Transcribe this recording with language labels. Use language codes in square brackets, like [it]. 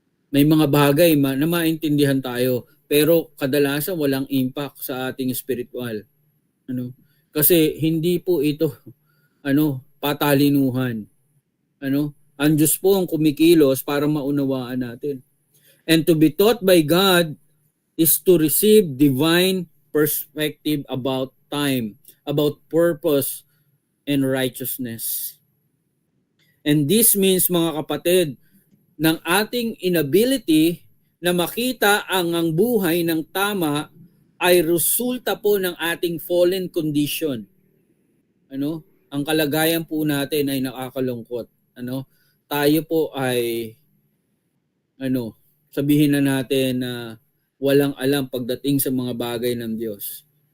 [tl] May mga bagay na maintindihan tayo, pero kadalasan walang impact sa ating spiritual. Kasi hindi po ito patalinuhan. Ang Diyos po ang kumikilos para maunawaan natin. [en] And to be taught by God is to receive divine perspective about time, about purpose and righteousness. And this means, [tl] mga kapatid, ng ating inability na makita ang buhay ng tama ay resulta po ng ating fallen condition. Ang kalagayan po natin ay nakakalungkot. Tayo po ay sabihin na natin na walang alam pagdating sa mga bagay ng Diyos.